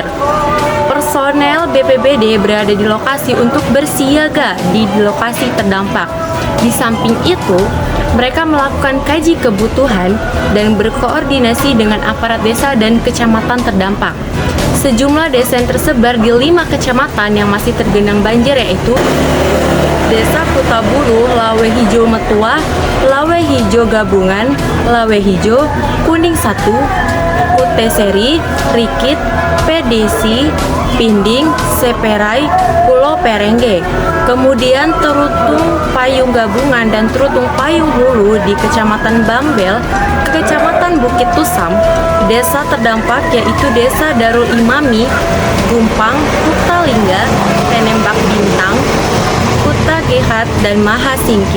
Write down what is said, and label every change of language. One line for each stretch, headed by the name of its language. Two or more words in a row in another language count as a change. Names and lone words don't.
Indonesian: Personel BPBD berada di lokasi untuk bersiaga di lokasi terdampak. Di samping itu, mereka melakukan kaji kebutuhan dan berkoordinasi dengan aparat desa dan kecamatan terdampak. Sejumlah desa yang tersebar di 5 kecamatan yang masih tergenang banjir yaitu Desa Kutabulu, Lawe Hijau Metua, Lawe Hijau Gabungan, Lawe Hijau, Kuning 1, Kuteseri, Rikit, Pedesi, Pinding, Seperai, Pulau Perengge. Kemudian Terutung Payung Gabungan dan Terutung Payung Hulu di Kecamatan Bambel, Kecamatan Bukit Tusam. Desa terdampak yaitu Desa Darul Imami, Gumpang, Kuta Lingga, Penembak Bintang, Kuta Gehat, dan Maha Singkil.